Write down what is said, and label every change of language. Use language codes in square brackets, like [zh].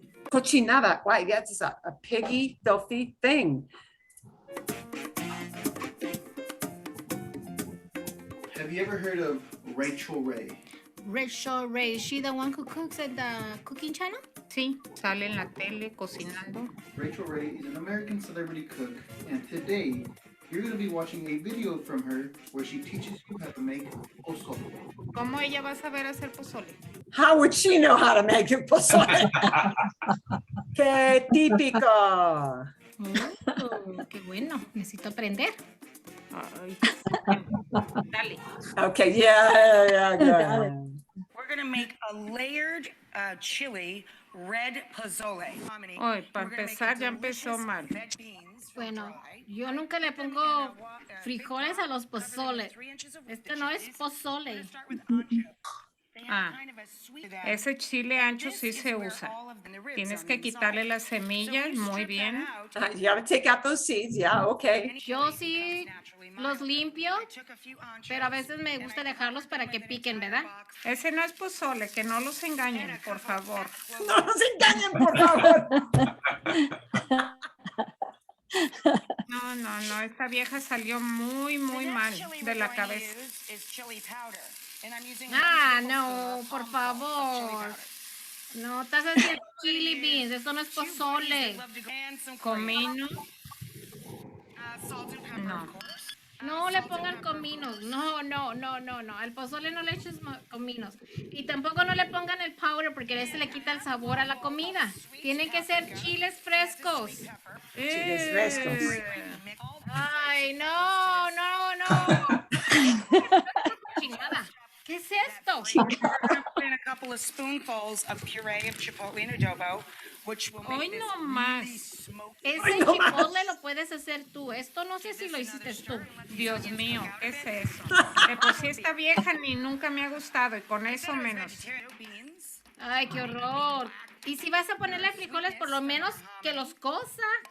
[es] Cochinada, [en] why, that's a piggy, filthy thing. Have you ever heard of Rachel Ray? Rachel Ray, is she the one who cooks at the cooking channel? [es] Sí, sale en la tele cocinando. [en] Rachel Ray is an American celebrity cook, and today you're going to be watching a video from her where she teaches you how to make pozole. [es] ¿Cómo ella va a saber hacer pozole? [en] How would she know how to make it pozole? [es] Qué típico. Qué bueno, necesito aprender. Ay, dale. [en] Okay, yeah, Got good. We're gonna make a layered chili red pozole. [es] Ay, para empezar ya empezó mal. Bueno, yo nunca le pongo frijoles a los pozoles. Este no es pozole. Ah, ese chile ancho sí se usa. Tienes que quitarle las semillas muy bien. You gotta take out those seeds, yeah, okay. Yo sí los limpio, pero a veces me gusta dejarlos para que piquen, ¿verdad? Ese no es pozole, que no los engañen, por favor. No nos engañen, por favor. No, esta vieja salió muy, muy mal de la cabeza. Ah, no, por favor. No, estás haciendo chili beans, esto no es pozole. Comino. No. No le pongan cominos, no. Al pozole no le eches cominos. Y tampoco no le pongan el powder porque ese le quita el sabor a la comida. Tienen que ser chiles frescos. Chiles frescos. Ay, no. Chingada. ¿Qué es esto? [en] We're gonna put in a couple of spoonfuls of puree of chipotle and adobo, which will [es] Hoy [en] make this [es] no [en] really [es] más. Ese chipotle lo puedes hacer tú. Esto no sé si lo hiciste tú. Dios mío, ¿qué es eso? De por sí esta vieja ni nunca me ha gustado y con eso menos. Ay, qué horror. Y si vas a ponerle frijoles, por lo menos que los cosa.